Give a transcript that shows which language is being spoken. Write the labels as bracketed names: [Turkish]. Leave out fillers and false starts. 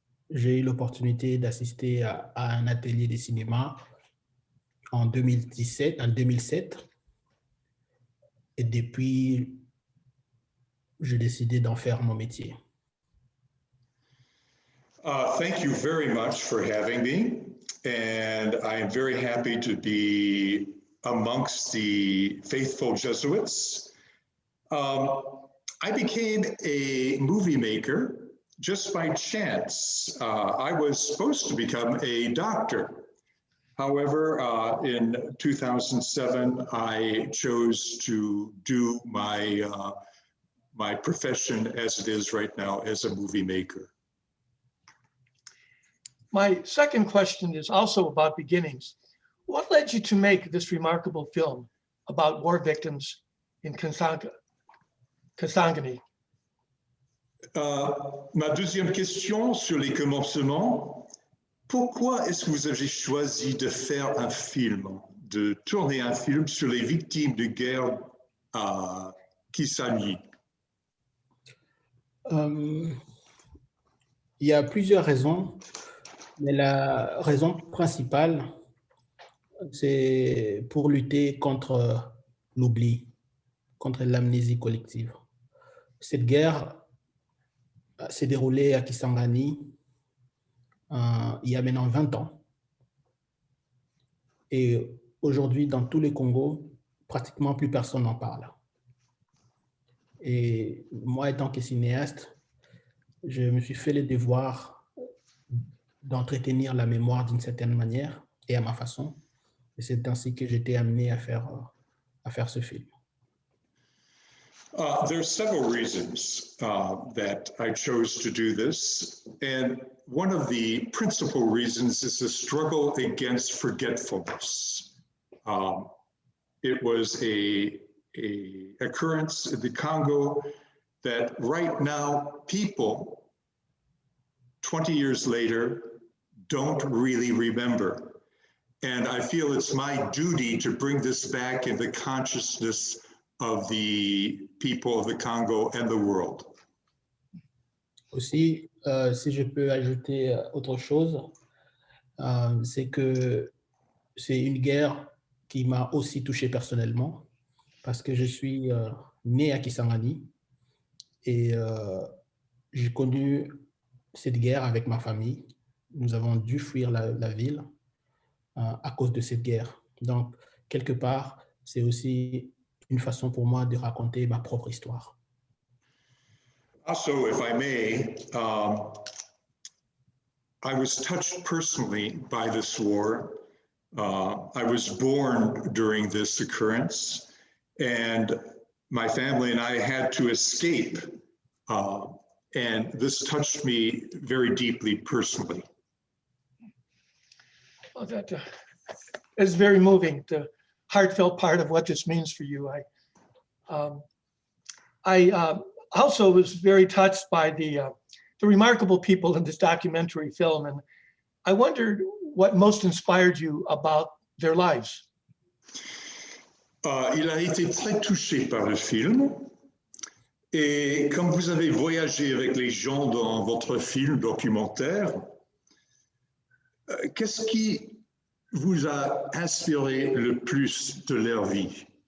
[French] J'ai eu l'opportunité d'assister à un atelier de cinéma en 2007, et depuis, j'ai décidé d'en faire mon métier. [English] Thank you very much for having me, and I am very happy to be amongst the faithful Jesuits. I became a movie maker just by chance. I was supposed to become a doctor. However, in 2007, I chose to do my profession as it is right now as a movie maker. My second question is also about beginnings. What led you to make this remarkable film about war victims in Kisangani? [French] Ma deuxième question sur les commencements. Pourquoi est-ce que vous avez choisi de faire un film, de tourner un film sur les victimes de guerre à Kisangani? Il y a plusieurs raisons, mais la raison principale, c'est pour lutter contre l'oubli, contre l'amnésie collective. Cette guerre s'est déroulée à Kisangani il y a maintenant 20 ans. Et aujourd'hui, dans tous les Congos, pratiquement plus personne n'en parle. Et moi, étant que cinéaste, je me suis fait le devoir d'entretenir la mémoire d'une certaine manière et à ma façon. Et c'est ainsi que j'étais amené à faire ce film. [English] There are several reasons that I chose to do this. And one of the principal reasons is the struggle against forgetfulness. It was a occurrence in the Congo that right now people 20 years later don't really remember. And I feel it's my duty to bring this back in the consciousness of the people of the Congo and the world. [French] Aussi, si je peux ajouter autre chose, c'est que c'est une guerre qui m'a aussi touché personnellement parce que je suis né à Kisangani et j'ai connu cette guerre avec ma famille. Nous avons dû fuir la ville à cause de cette guerre. Donc, quelque part, c'est aussi une façon pour moi de raconter ma propre histoire. [English] Also, if I may, I was touched personally by this war. I was born during this occurrence, and my family and I had to escape. And this touched me very deeply personally. Well, that is very moving, the heartfelt part of what this means for you. I also was very touched by the remarkable people in this documentary film, and I wondered what most inspired you about their lives. [French] Il a été très touché par le film. Et comme vous avez voyagé avec les gens dans votre film documentaire, qu'est-ce qui vous a inspiré le plus de leur vie?